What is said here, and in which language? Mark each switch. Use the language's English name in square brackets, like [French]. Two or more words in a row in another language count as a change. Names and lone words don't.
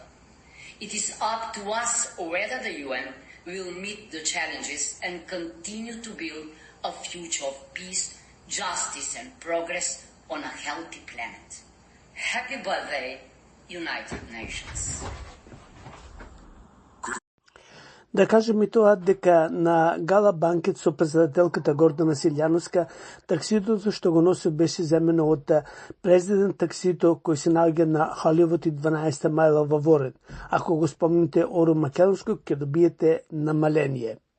[English] It is up to us whether the UN will meet the challenges and continue to build a future of peace, justice and progress on a healthy planet. Happy birthday, United Nations. [Macedonian] Да кажем и тоа дека на гала банкет со председателката Гордана Силјановска, такситото што го носи беше земено од президент таксито кој се наоѓа на Холивуд и 12 мајла во Ворен. Ако го спомните Оро Македонско, ќе добиете намаление.